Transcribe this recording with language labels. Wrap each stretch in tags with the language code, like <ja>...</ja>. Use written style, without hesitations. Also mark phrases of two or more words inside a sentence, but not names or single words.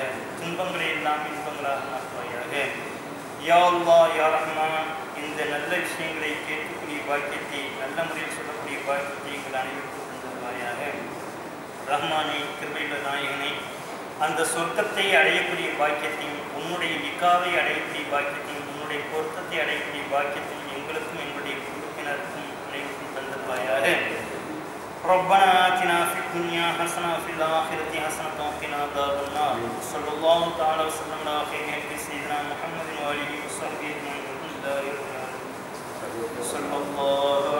<ta>துன்பங்களை எல்லாம் இன்பங்களாக மாற்றுவாயாக.</ta> <ar>يا الله، يا رحمن,</ar> <ta>இந்த நல்ல விஷயங்களை கேட்கக்கூடிய பாக்கியத்தை, நல்ல முறையில் சொல்லக்கூடிய பாக்கியத்தை எங்கள் அனைவருக்கும் தந்துருவாயாக. ரஹ்மானே, கிருபையுள்ள நாயகனே, அந்த சொர்க்கத்தை அடையக்கூடிய பாக்கியத்தையும், உன்னுடைய நிக்காவை அடையக்கூடிய பாக்கியத்தையும், உன்னுடைய பொருத்தத்தை அடையக்கூடிய பாக்கியத்தையும் எங்களுக்கும் எங்களுடைய குடும்பத்தினருக்கும் அனைவருக்கும் தந்துருவாயாக.</ta> <ar>ربنا آتنا في الدنيا حسنة وفي الآخرة حسنة وقنا عذاب النار. صلى الله تعالى وسلم على خير خلق سيدنا محمد وآله وصحبه أجمعين. صلى الله</ar>